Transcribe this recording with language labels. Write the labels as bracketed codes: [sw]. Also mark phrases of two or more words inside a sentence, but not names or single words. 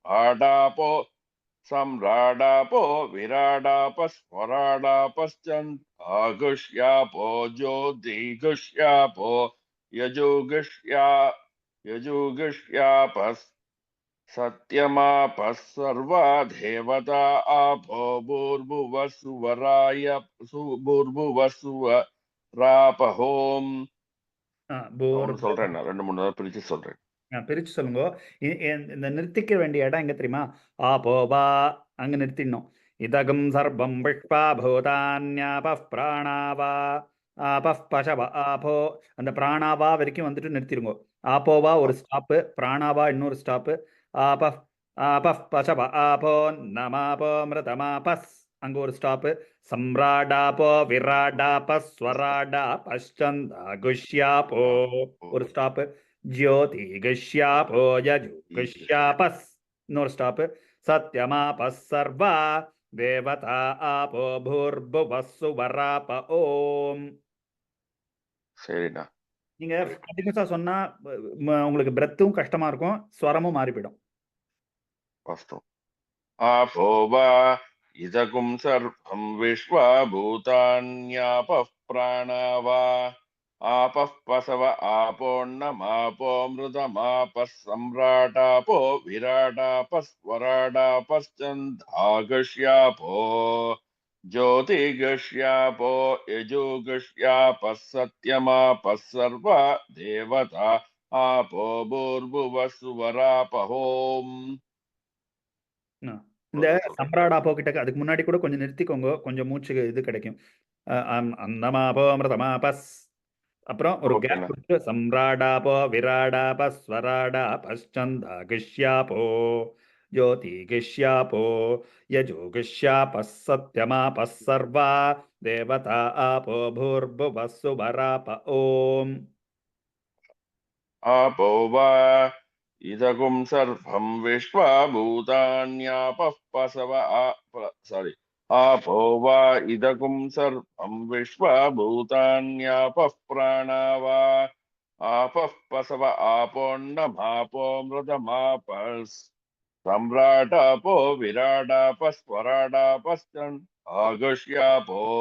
[sa] सम्राडापो विराडापस्वराडापश्चन् आगुष्यापो ज्योतिगुष्यापो यजुगुष्यापस् सत्यमापः सर्वा देवता आपो भूर्भुवस्सुवरापहोम् [ta] சொல்றேன் நான் 2-3 பிரிச்சு சொல்றேன் பிரிச்சு சொல்லுங்க. இந்த நிறுத்திக்க வேண்டிய இடம் எங்க தெரியுமா? ஆபோபா அங்க நிறுத்திடணும். [sa] इदगं सर्वं विश्वा भूतान्याप प्राणावा आप पसव आपो [ta] அந்த பிராணாவா வரைக்கும் வந்துட்டு நிறுத்திடுங்க. ஆபோவா ஒரு ஸ்டாப்பு, பிராணாவா இன்னொரு ஸ்டாப்பு. [sa] आप आप पसव आपो नमापो मृतमापस् [ta] அங்க ஒரு ஸ்டாப்பு. [sa] सम्राडापो विराडाप स्वराडा पश्चन्दा कुष्यापो [ta] ஒரு ஸ்டாப்பு. [sa] ज्योतिगश्यापो यजुगश्यापस् [ta] இன்னொரு ஸ்டாப்பு. [sa] सत्यमापस् सर्वा देवता आपो भूर्भुवस्सु वराप ओम्. [ta] சரிண்ணா. நீங்க கண்டினியூஸா சொன்னா உங்களுக்கு பிரெத்தும் கஷ்டமா இருக்கும், ஸ்வரமும் மாறி போயிடும். வாஸ்தவம். [sa] आपो वा इदगुं सर्वं विश्वा भूतान्यापः प्राणा वा आपः पसव आपोऽन्नमापो मृतमापः सम्राटापो विराटापस्वराटापश्चन्दागश्यापो ज्योतिगश्यापो यजुगश्यापः सत्यमापः सर्वा देवता आपो भूर्भुवस्सुवरापहोम्. [ta] இந்த சம்ராடாப்போ கிட்ட அதுக்கு முன்னாடி கூட கொஞ்சம் நிறுத்திக்கோங்க, கொஞ்சம் மூச்சு இது கிடைக்கும். [sa] अन्नमापो मृतमापस् [ta] அப்புறம் ஒரு கேப் கொடுத்து [sa] सम्राडापो विराडाप स्वराडा पश्चन्दा किष्यापो ज्योति किष्यापो यजो किष्याप सत्यमाप सर्वा देवता आपो भूर्भुवस्सु वराप ओम्. आपो वा इदगुं सर्वं विश्वा भूतान्यापः पसव आपो वा इदगुं सर्वं विश्वा भूतान्यापः प्राणा वा आपः पसव आपोऽन्नमापो मृतमापस् सम्राटापो विराटापस्वराटापश्चन् आगश्यापो